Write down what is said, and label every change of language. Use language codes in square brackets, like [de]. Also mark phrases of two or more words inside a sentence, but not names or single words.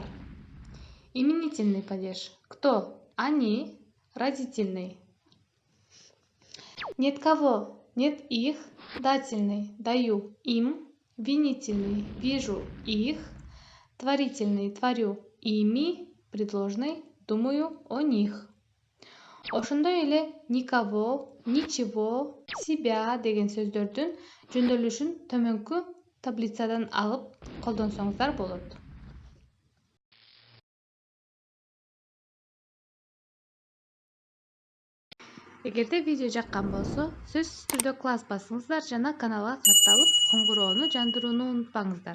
[ru] Именительный падеж. Кто? Они. Родительный. Нет кого. Нет их. Дательный. Даю им. Винительный. Вижу их. Творительный. Творю ими. Предложный. Думаю о них. [ky] Ошондой эле [ru] никого, ничего, себя [ky] деген сөздөрдүн жөндөөлүшүн төмөнкү таблицадан алып колдонсоңуздар болот. Эгерде видео жаккан болсо, сөзсүз түрдө класс басыңыздар жана каналга катталып, коңгуроону жандырууну унутпаңыздар.